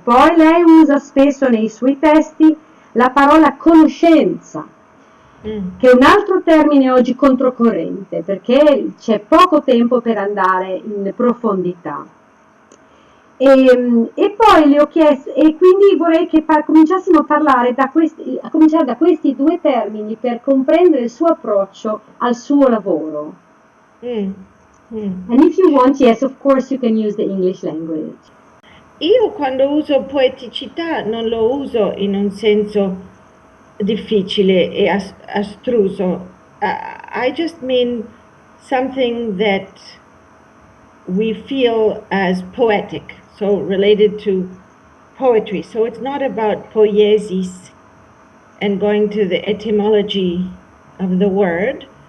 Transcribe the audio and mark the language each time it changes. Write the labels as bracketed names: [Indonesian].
[Italian] Poi lei usa spesso nei suoi testi la parola conoscenza, che è un altro termine oggi controcorrente, perché c'è poco tempo per andare in profondità. E poi le ho chiesto, e quindi vorrei che cominciassimo a parlare a cominciare da questi due termini per comprendere il suo approccio al suo lavoro. [English] And if you want, yes, of course you can use the English language. [Italian] Io quando uso poeticità non lo uso in un senso difficile e astruso. [English] I just mean something that we feel as poetic, so related to poetry. So it's not about poiesis and going to the etymology of the word.